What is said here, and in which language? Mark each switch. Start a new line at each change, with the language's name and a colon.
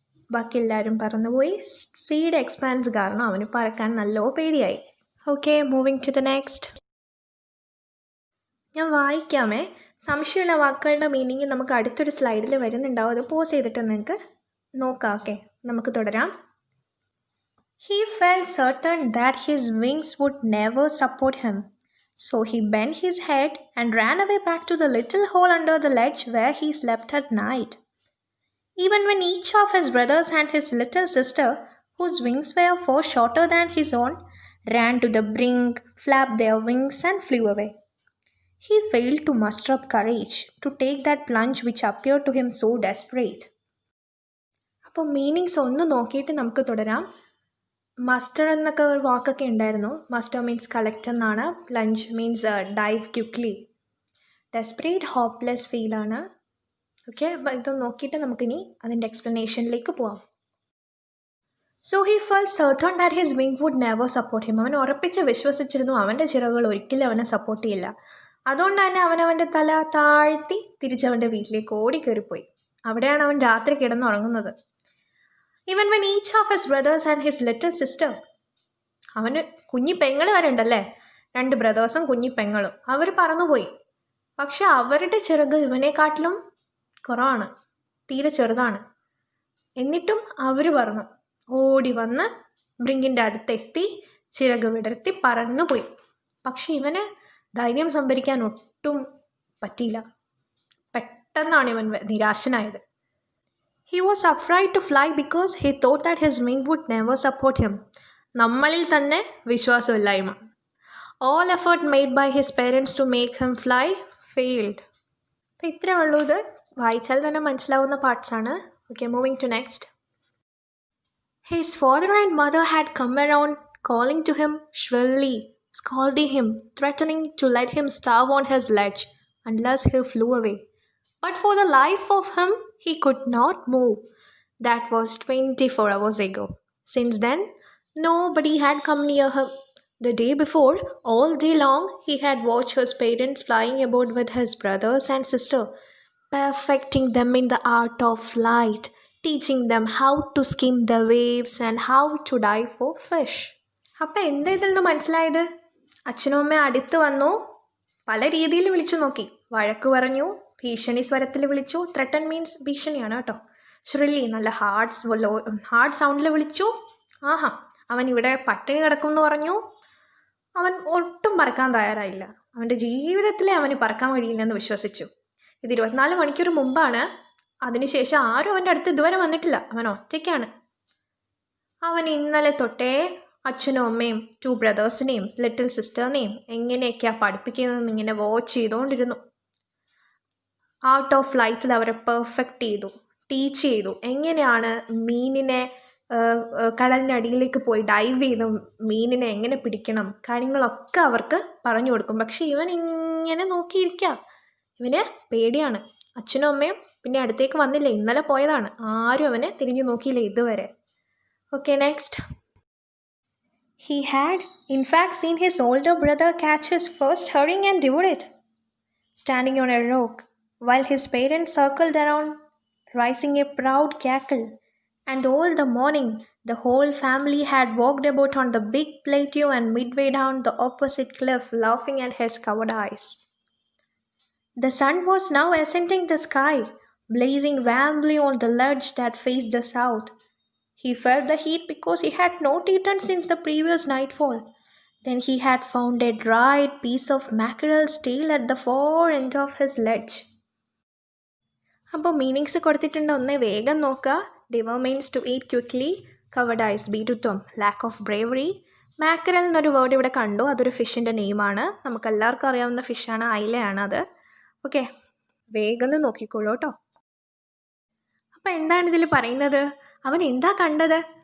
Malayalam: ബാക്കി എല്ലാവരും പറന്നുപോയി. സീയുടെ എക്സ്പാൻസ് കാരണം അവന് പറക്കാൻ നല്ല പേടിയായി.
English: Okay, moving to the next.
Malayalam: ഞാൻ വായിക്കാമേ. സംശയമുള്ള വാക്കുകളുടെ മീനിങ് നമുക്ക് അടുത്തൊരു സ്ലൈഡിൽ വരുന്നുണ്ടാവും. അത് പോസ് ചെയ്തിട്ട് നിങ്ങൾക്ക് നോക്കാം. ഓക്കെ, നമുക്ക് തുടരാം.
English: He felt certain that his wings would never support him. So he bent his head and ran away back to the little hole under the ledge where he slept at night. Even when each of his brothers and his little sister, whose wings were far shorter than his own, ran to the brink, flapped their wings and flew away, he failed to muster up courage to take that plunge which appeared to him so desperate.
Malayalam: അപ്പോൾ meanings ഒന്ന് നോക്കിയിട്ട് നമുക്ക് തുടരാം. Muster എന്നൊക്കെ ഒരു വാക്കൊക്കെ ഉണ്ടായിരുന്നു. Muster means collect എന്നാണ്. Plunge means dive quickly. Desperate hopeless ഫീലാണ്. ഓക്കെ, അപ്പോൾ ഇത് നോക്കിയിട്ട് നമുക്കിനി അതിൻ്റെ എക്സ്പ്ലനേഷനിലേക്ക് പോവാം.
English: So he felt certain that his wing would never support him.
Malayalam: അവൻ ഉറപ്പിച്ച് വിശ്വസിച്ചിരുന്നു അവൻ്റെ ചിറകുകൾ ഒരിക്കലും അവനെ സപ്പോർട്ട് ചെയ്യില്ല. അതുകൊണ്ട് തന്നെ അവനവൻ്റെ തല താഴ്ത്തി തിരിച്ചവൻ്റെ വീട്ടിലേക്ക് ഓടിക്കയറിപ്പോയി. അവിടെയാണ് അവൻ രാത്രി കിടന്നുറങ്ങുന്നത്.
English: even when each of his brothers and his little sister,
Malayalam: അവന് കുഞ്ഞി പെങ്ങൾ വരെ ഉണ്ടല്ലേ, 2 ബ്രദേഴ്സും കുഞ്ഞി പെങ്ങളും, അവർ പറന്നുപോയി. പക്ഷെ അവരുടെ ചിറക് ഇവനെക്കാട്ടിലും കുറവാണ്, തീരെ ചെറുതാണ്. എന്നിട്ടും അവർ പറന്നു, ഓടി വന്ന് ബ്രിങ്കിൻ്റെ അടുത്തെത്തി ചിറക് വിടർത്തി പറന്നുപോയി. പക്ഷെ ഇവന് ധൈര്യം സംഭരിക്കാൻ ഒട്ടും പറ്റിയില്ല. പെട്ടെന്നാണ് ഇവൻ നിരാശനായത്.
English: He was afraid to fly because he thought that his wing would never support him.
Malayalam: നമ്മളിൽ തന്നെ വിശ്വാസമില്ലായ്മ.
English: All effort made by his parents to make him fly failed.
Malayalam: അപ്പോൾ ഇത്രയേ ഉള്ളൂ. ഇത് വായിച്ചാൽ തന്നെ മനസ്സിലാവുന്ന പാർട്സാണ്.
English: Okay, moving to next. His father and mother had come around calling to him shrilly, scolding him, threatening to let him starve on his ledge unless he flew away. But for the life of him, he could not move. That was 24 hours ago. Since then, nobody had come near him. The day before, all day long, he had watched his parents flying about with his brothers and sister, perfecting them in the art of flight, teaching them how to skim the waves and how to dive for fish.
Malayalam: അപ്പോൾ എന്താ ഇതിൽ നിന്ന് മനസ്സിലായത്? അച്ഛനും അമ്മയും അടുത്ത് വന്നു, പല രീതിയിൽ വിളിച്ചു നോക്കി, വഴക്ക് പറഞ്ഞു, ഭീഷണി സ്വരത്തിൽ വിളിച്ചു. ത്രട്ടൺ മീൻസ് ഭീഷണിയാണ് കേട്ടോ. ശ്രില്ലി നല്ല ഹാർഡ് സൗണ്ടിൽ വിളിച്ചു. ആഹാ, അവൻ ഇവിടെ പട്ടിണി കിടക്കും എന്ന് പറഞ്ഞു. അവൻ ഒട്ടും പറക്കാൻ തയ്യാറായില്ല. അവൻ്റെ ജീവിതത്തിലെ അവന് പറക്കാൻ കഴിയില്ലെന്ന് വിശ്വസിച്ചു. ഇത് 24 മണിക്കൂർ മുമ്പാണ്. അതിനുശേഷം ആരും അവൻ്റെ അടുത്ത് ഇതുവരെ വന്നിട്ടില്ല. അവൻ ഒറ്റയ്ക്കാണ്. അവൻ ഇന്നലെ തൊട്ടേ അച്ഛനും അമ്മയും 2 ബ്രദേഴ്സിനെയും ലിറ്റിൽ സിസ്റ്ററിനെയും എങ്ങനെയൊക്കെയാണ് പഠിപ്പിക്കുന്നതെന്ന് ഇങ്ങനെ വാച്ച് ചെയ്തുകൊണ്ടിരുന്നു. ആർട്ട് ഓഫ് ഫ്ലൈറ്റിൽ അവരെ പെർഫെക്റ്റ് ചെയ്തു, ടീച്ച് ചെയ്തു. എങ്ങനെയാണ് മീനിനെ കടലിനടിയിലേക്ക് പോയി ഡൈവ് ചെയ്ത് മീനിനെ എങ്ങനെ പിടിക്കണം, കാര്യങ്ങളൊക്കെ അവർക്ക് പറഞ്ഞു കൊടുക്കും. പക്ഷെ ഇവൻ ഇങ്ങനെ നോക്കിയിരിക്കാം. ഇവന് പേടിയാണ്. അച്ഛനും അമ്മയും പിന്നെ അടുത്തേക്ക് വന്നില്ല, ഇന്നലെ പോയതാണ്. ആരും അവനെ തിരിഞ്ഞു നോക്കിയില്ല ഇതുവരെ. Okay, next.
English: He had, in fact, seen his older brother catch his first herring and devour it, standing on a rock, while his parents circled around, raising a proud cackle. And all the morning, the whole family had walked about on the big plateau and midway down the opposite cliff, laughing at his covered eyes. The sun was now ascending the sky, blazing warmly on the ledge that faced the south. He felt the heat because he had not eaten since the previous nightfall. Then he had found a dried piece of mackerel's tail at the far end of his ledge.
Malayalam: അപ്പോൾ meanings കൊടുത്തിട്ടുണ്ട്, ഒന്ന് വേഗം നോക്കുക. ഡിവർ means
English: to eat quickly,
Malayalam: covered ice ഭീരുത്വം,
English: Lack of bravery.
Malayalam: മാക്കറൽ എന്നൊരു word ഇവിടെ കണ്ടു, അതൊരു ഫിഷിൻ്റെ നെയിമാണ്. നമുക്ക് എല്ലാവർക്കും അറിയാവുന്ന ഫിഷാണ്, അയിലയാണ് അത്. ഓക്കെ, വേഗം നോക്കിക്കോളൂ കേട്ടോ. അപ്പം എന്താണ് ഇതിൽ പറയുന്നത്? അവൻ എന്താ കണ്ടത്?